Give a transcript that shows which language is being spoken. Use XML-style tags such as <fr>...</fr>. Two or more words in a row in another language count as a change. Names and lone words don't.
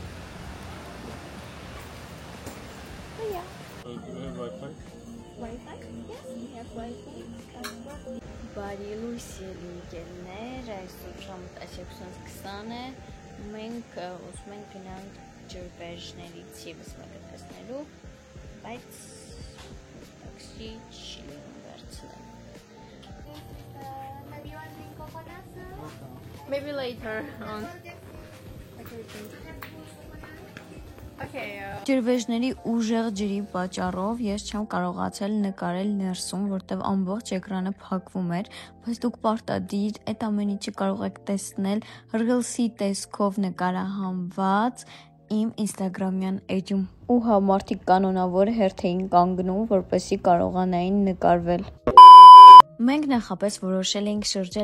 <hy>Բարի լույս ելիքներ, այսօր ժամը 10:20 է, մենք ուզում ենք գնանք ջրվեժներից ևս մեկը տեսնելու, բայց տաքսի չի վերցնել</hy> <en>Maybe later on.</en> <hy>Ջրվեժների ուժեղ ջրի պատճառով ես չեմ կարողացել նկարել ներսում, որտեղ ամբողջ էկրանը փակվում էր, բայց դուք պարտադիր այդ ամեն ինչը կարող եք տեսնել ռիլսի տեսքով նկարահանված իմ Instagram-յան էջում։ Ու հա մարդիկ կանոնավոր հերթ էին կանգնում, որպեսզի կարողանային նկարվել։ Մենք նախապես որոշել էինք շրջել</hy>